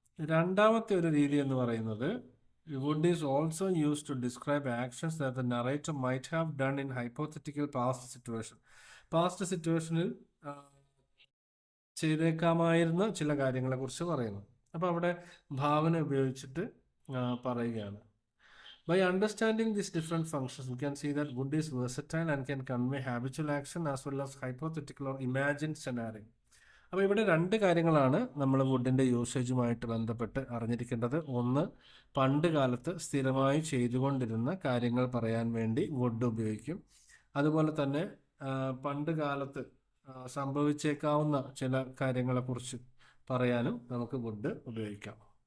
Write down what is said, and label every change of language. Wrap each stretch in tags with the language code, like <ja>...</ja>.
<ml>രണ്ടാമത്തെ ഒരു രീതി എന്ന് പറയുന്നത്,</ml> <en>Would is also use to describe actions that the narrator might have done in hypothetical past situation.</en> <ml>Past സിറ്റുവേഷനിൽ ചെയ്തേക്കാമായിരുന്ന ചില കാര്യങ്ങളെക്കുറിച്ച് പറയുന്നു. അപ്പോൾ അവിടെ ഭാവന ഉപയോഗിച്ചിട്ട് പറയുകയാണ്.</ml> <en>By understanding these different functions, we can see that wood is versatile and can convey habitual action as well as hypothetical or imagined scenario.</en> <ml>അപ്പോൾ ഇവിടെ രണ്ട് കാര്യങ്ങളാണ് നമ്മൾ വുഡിൻ്റെ യൂസേജുമായിട്ട് ബന്ധപ്പെട്ട് അറിഞ്ഞിരിക്കേണ്ടത്. ഒന്ന്, പണ്ട് കാലത്ത് സ്ഥിരമായി ചെയ്തുകൊണ്ടിരുന്ന കാര്യങ്ങൾ പറയാൻ വേണ്ടി വുഡ് ഉപയോഗിക്കും. അതുപോലെ തന്നെ പണ്ട് കാലത്ത് സംഭവിച്ചേക്കാവുന്ന ചില കാര്യങ്ങളെക്കുറിച്ച് പറയാനും നമുക്ക് വുഡ് ഉപയോഗിക്കാം.</ml>